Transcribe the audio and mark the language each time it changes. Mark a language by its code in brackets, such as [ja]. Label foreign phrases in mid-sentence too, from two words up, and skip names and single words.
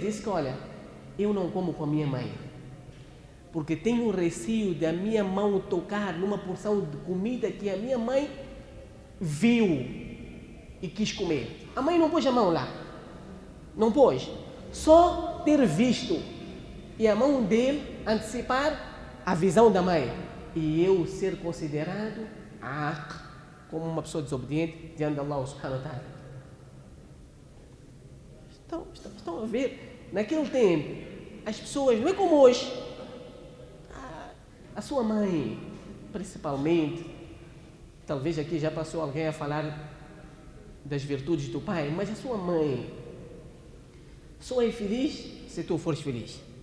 [pt] Diz que, olha, eu não como com a minha mãe, porque tenho receio da minha mão tocar numa porção de comida que a minha mãe viu e quis comer. A mãe não pôs a mão lá. Não pôs. Só ter visto e a mão dele antecipar a visão da mãe e eu ser considerado como uma pessoa desobediente diante de [ar] الله سبحانه وتعالى. [pt] Estão a ver? Naquele tempo as pessoas, não é como hoje, a sua mãe principalmente, talvez aqui já passou alguém a falar das virtudes do pai, mas a sua mãe só é feliz se tu fores feliz.